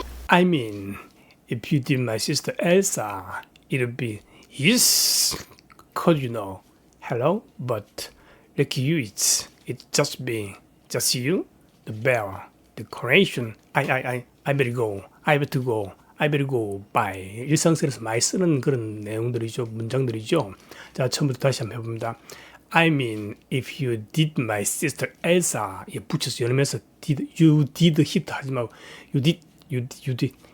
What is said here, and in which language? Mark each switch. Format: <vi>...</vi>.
<en>I mean, if you did my sister Elsa, it would be yes, cause hello, but lucky you, it's just me, just you, the bell, the coronation. I better go. I better go. I better go. Bye.</en> <ko>일상생활에서 많이 쓰는 그런 내용들이죠, 문장들이죠. 자, 처음부터 다시 한번 해봅니다.</ko> <en>I mean, if you did my sister Elsa,</en> <ko>붙여서 연으면서</ko> <en>you did hit</en> <ko>하지 말고</ko> <en>you did.</en>